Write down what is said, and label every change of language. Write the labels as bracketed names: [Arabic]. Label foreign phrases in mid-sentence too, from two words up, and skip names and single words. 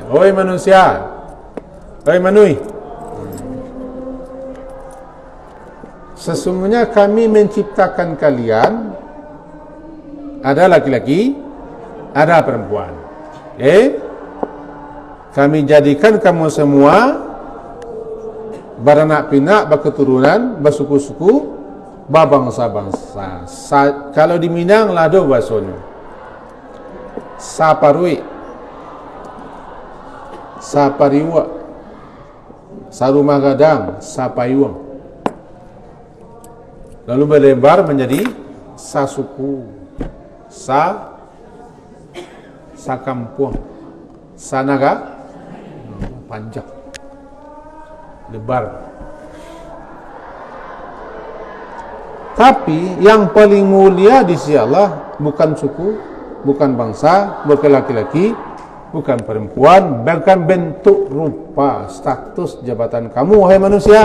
[Indonesian] Oi manusia, oi manui, sesungguhnya kami menciptakan kalian, ada laki-laki, ada perempuan. Kami jadikan kamu semua beranak pinak, berketurunan, bersuku-suku, berbangsa-bangsa. Kalau di Minang lah ada bahasanya. [Minangkabau] Saparui, Sapariwa, Sarumah Gadang, Sapayuang. [Indonesian] Lalu berlebar menjadi [Minangkabau] Sasuku, Sakampung, Sanaga, [Indonesian] panjang, lebar. Tapi yang paling mulia di sisi Allah bukan suku, bukan bangsa, bukan laki-laki, bukan perempuan, bahkan bentuk rupa, status jabatan kamu wahai manusia.